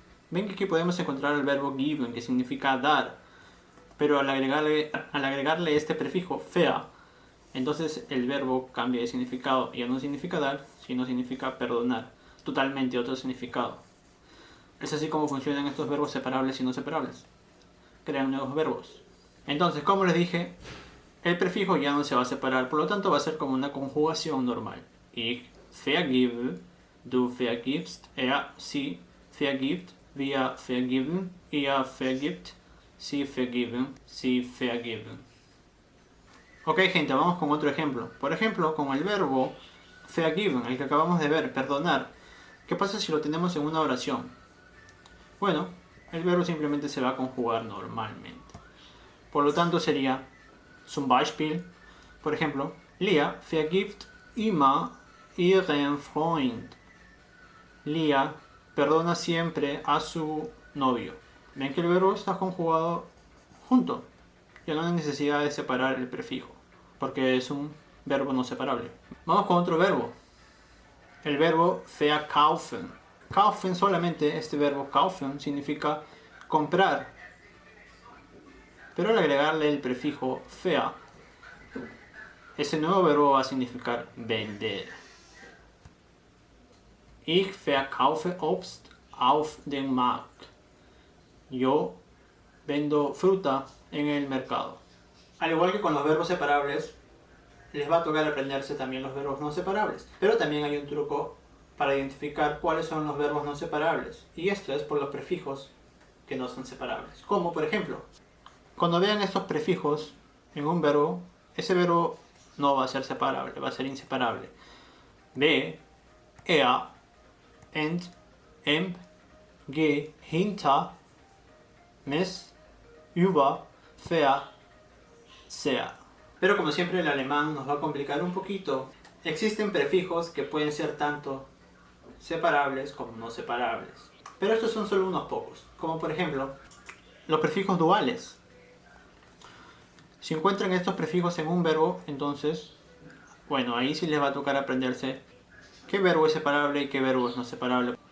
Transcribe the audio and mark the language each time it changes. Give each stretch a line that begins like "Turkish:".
Spanish: Ven que aquí podemos encontrar el verbo geben, que significa dar, pero al agregarle este prefijo ver, entonces el verbo cambia de significado, ya no significa dar, sino significa perdonar, totalmente otro significado. Es así como funcionan estos verbos separables y no separables. Crean nuevos verbos. Entonces, como les dije, el prefijo ya no se va a separar, por lo tanto va a ser como una conjugación normal.
German: Ich vergebe, du vergibst, sie vergibt, wir vergeben, ihr vergibt, sie vergeben, sie vergeben.
Spanish: Ok gente, vamos con otro ejemplo. Por ejemplo, con el verbo vergeben, el que acabamos de ver, perdonar. ¿Qué pasa si lo tenemos en una oración? Bueno, el verbo simplemente se va a conjugar normalmente. Por lo tanto sería, zum Beispiel, por ejemplo,
German: Lia vergibt immer ihren Freund.
Spanish: Lia perdona siempre a su novio. Ven que el verbo está conjugado junto. Ya no hay necesidad de separar el prefijo, porque es un verbo no separable. Vamos con otro verbo. El verbo verkaufen. Kaufen, solamente este verbo kaufen significa comprar. Pero al agregarle el prefijo ver, ese nuevo verbo va a significar vender.
German: Ich verkaufe Obst auf dem Markt.
Spanish: Yo vendo fruta en el mercado. Al igual que con los verbos separables, les va a tocar aprenderse también los verbos no separables. Pero también hay un truco para identificar cuáles son los verbos no separables. Y esto es por los prefijos que no son separables. Como por ejemplo, cuando vean estos prefijos en un verbo, ese verbo no va a ser separable, va a ser inseparable.
German: Be, ent, ge, hinter, mes, über, ver, sehr.
Spanish: Pero como siempre el alemán nos va a complicar un poquito. Existen prefijos que pueden ser tanto separables como no separables. Pero estos son solo unos pocos. Como por ejemplo, los prefijos duales. Si encuentran estos prefijos en un verbo, entonces, bueno, ahí sí les va a tocar aprenderse qué verbo es separable y qué verbo es no separable.